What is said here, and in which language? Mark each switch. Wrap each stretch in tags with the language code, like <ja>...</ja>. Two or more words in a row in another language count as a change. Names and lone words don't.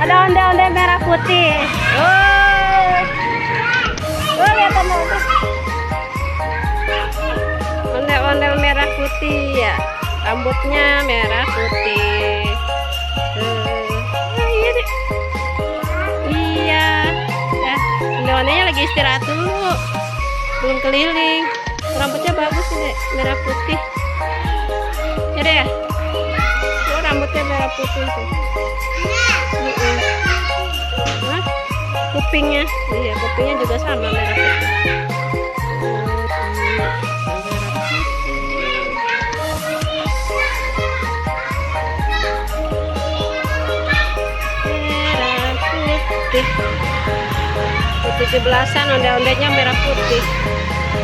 <id>onde-onde merah putih. Oh, lihat onde-onde. Onde-onde merah putih ya. Rambutnya merah putih. Iya deh. Iya. Ya, onde-ondenya lagi istirahat dulu. Belum keliling. Rambutnya bagus ini, merah putih. Ya deh ya. Rambutnya merah putih tuh. Nah, kupingnya, iya kupingnya juga sama merah putih. Merah putih. 17-an onde-ondenya merah putih.</id>